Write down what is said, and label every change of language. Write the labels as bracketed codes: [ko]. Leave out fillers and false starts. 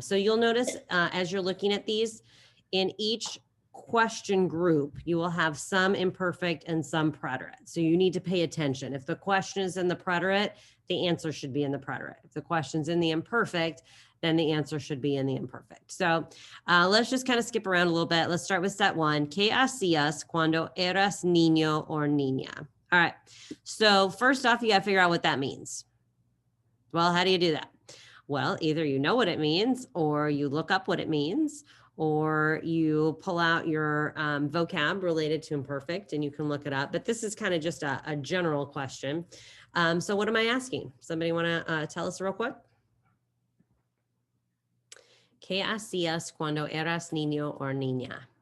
[en] So you'll notice as you're looking at these, in each question group, you will have some imperfect and some preterite. So you need to pay attention. If the question is in the preterite, the answer should be in the preterite. If the question's in the imperfect, then the answer should be in the imperfect. So let's just kind of skip around a little bit. Let's start with set one. [es] ¿Qué hacías cuando eras niño [en] or [es] niña? [en] All right. So first off, you got to figure out what that means. Well, how do you do that? Well, either you know what it means or you look up what it means or you pull out your vocab related to imperfect and you can look it up. But this is kind of just a general question. So what am I asking? Somebody want to tell us real quick? [es] ¿Qué hacías cuando eras niño [en] or [es] niña?